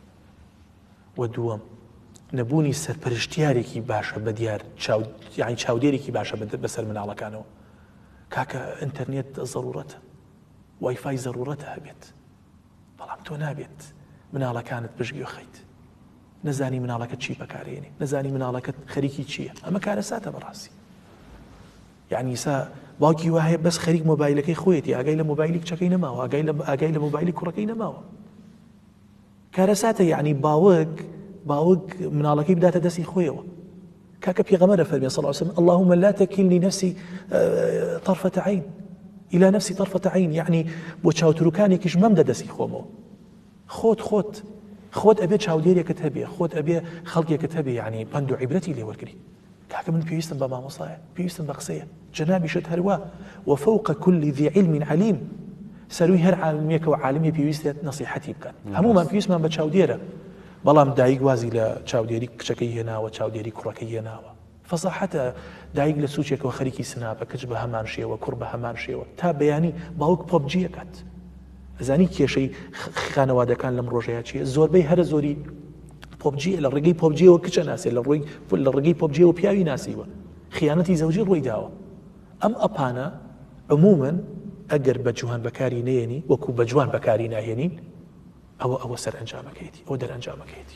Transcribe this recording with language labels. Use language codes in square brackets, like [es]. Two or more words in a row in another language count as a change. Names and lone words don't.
[ckb] و دووەم نەبوونی سەرپەرشتیارێکی باشە بە دیار یعنی چاودێرێکی باشە بەسەر مناڵەکانەوە کاکە ئینتەرنێت ضرورەتە وایفای ضرورەتە هەبێت بەڵام تۆ نابێت مناڵەکانت پشتگوێ خەیت نەزانی مناڵەکەت چی بەکارهێنێ نەزانی مناڵەکەت خەریکی چییە ئەمە کارەساتە بەڕاستی یعنی سا باوکی وایە بەس خەریک مۆبایلەکەی خۆیەتی ئاگای لە مۆبایلی کچەکەی نەماوە ئاگای لە مۆبایلی کوڕەکەی نەماوە کارەساتە یعنی باوک مناڵەکەی بداتە دەستی خۆیەوە کاکە پێغەمبەر فەرمێ [ar] صلی الله علیه وسلم اللهم لا تكلني نفسي طرفة عين إلى نفسي طرفة عين [ckb] يعني بۆ چاوتروکانێکیش مەمدە دەستی خۆمەوە خۆت ئەبێ چاودێرێکت هەبێ خۆت ئەبێ خەڵکێکت هەبێ یعنی پند و عیبرەتی لێ وەرگری کاکە من پێویستم بە مامۆستایە پێویستم بە قسەیە جەنابیشت هەروە [ar] وفوق كل ذي علم عليم [ckb] سەروی هەر عالمێکە و عالمی پێویستێت نەسیحەتی بکات هەمومان پێویستمان بە چاودێرە بەڵام دایک وازی لە چاودێری کچەکەی هێناوە چاودێری کوڕەکەی هێناوە فەزاحەتە دایک لە سوچێکەوە خەریکی سنابە کچ بە هەمان شێوە کوڕ بە هەمان شێوە تا بەیانی باوک پۆبجیەکات ئەزانی کێشەی خانەوادەکان لەم ڕۆژەیە چیە زۆربەی هەرە زۆری پۆبجیە لە ڕێگەی پۆبجیەوە کچە ناسێ لە ڕێگەی پۆبجیەوە پیاوی ناسیوە خیانەتی زەوجی ڕووی داوە ئەم ئەپانە عموماً ئەگەر بە جوان بەکاری نێنی وەکو بە جوان بەکاری ناهێنین ئەوە سەر ئەنجامەکەیتی ئەو دەرئەنجامەکەیتی